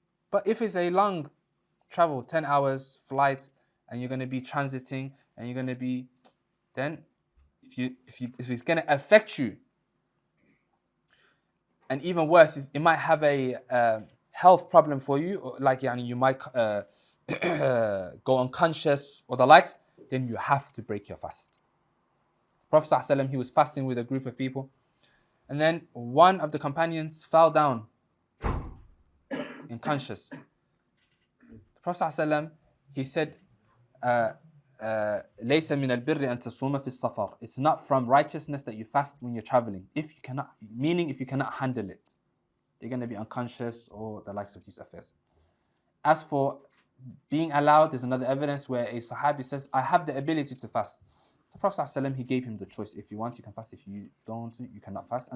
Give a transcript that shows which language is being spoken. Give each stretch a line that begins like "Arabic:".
English: But if it's a long travel, 10 hours flight, and you're going to be transiting, and you're going to be, then if it's going to affect you, and even worse, is it might have a health problem for you, or like you might go unconscious or the likes, then you have to break your fast. Prophet ﷺ, he was fasting with a group of people, and then one of the companions fell down unconscious. The Prophet ﷺ, he said,
Arabic: ليس من البر أن تصوم في السفر.
English: It's not from righteousness that you fast when you're traveling. If you cannot handle it, they're going to be unconscious or the likes of these affairs. As for being allowed, there's another evidence where a Sahabi says, I have the ability to fast. The Prophet ﷺ, he gave him the choice. If you want, you can fast. If you don't, you cannot fast.